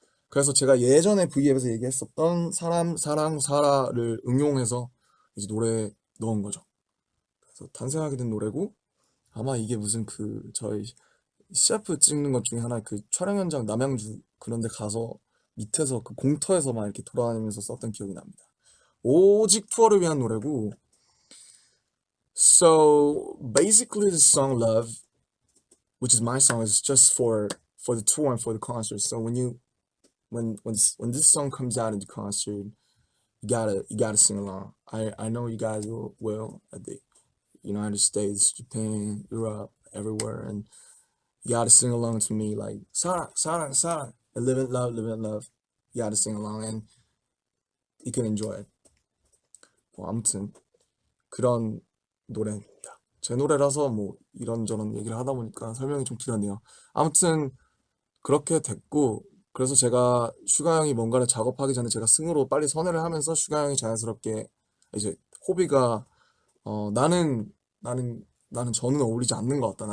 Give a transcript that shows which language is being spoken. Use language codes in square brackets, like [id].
[ko] 그래서 제가 예전에 V앱에서 얘기했었던 사람, 사랑, 사라를 응용해서 이제 노래에 넣은 거죠. 그래서 탄생하게 된 노래고, 아마 이게 무슨 저희 CF 찍는 것 중에 하나, 그 촬영 현장 남양주 그런 데 가서 밑에서 그 공터에서 막 이렇게 돌아다니면서 썼던 기억이 납니다. 오직 투어를 위한 노래고. [en] So basically the song Love, which is my song, is just for the tour and for the concert. So when this song comes out in the concert, you gotta sing along. I know you guys will at the United States, Japan, Europe, everywhere, and you gotta sing along to me like [ko] 사랑, 사랑, 사랑, [en] and live in love, live in love. You gotta sing along and you can enjoy it. [ko] 뭐 아무튼 그런 노래입니다. 제 노래라서 뭐 이런저런 얘기를 하다 보니까 설명이 좀 길었네요. 아무튼 그렇게 됐고, 그래서 제가 슈가 형이 뭔가를 작업하기 전에 제가 승으로 빨리 선회를 하면서, 슈가 형이 자연스럽게 이제 호비가 나는 저는 어울리지 않는 것 같다.